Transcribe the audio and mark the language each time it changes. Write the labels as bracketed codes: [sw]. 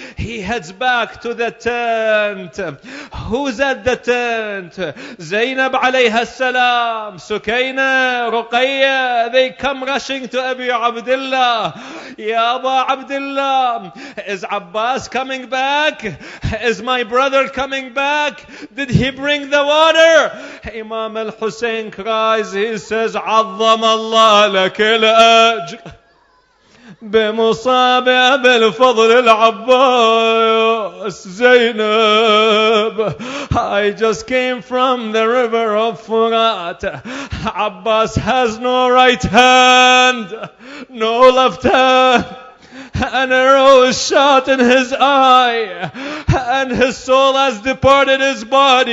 [en] He heads back to the tent. Who's at the tent? Zainab alayha salam, Sukaina, Ruqayya. They come rushing to Abi Abdullah. Ya Aba Abdullah, is Abbas coming back? Is my brother coming back? Did he bring the water? Imam al-Hussein cries, he says, [ar] عظم الله لك الأجر بمصاب أبي الفضل العباس زينب. [en] I just came from the river of Furat. Abbas has no right hand, no left hand. An arrow is shot in his eye, and his soul has departed his body.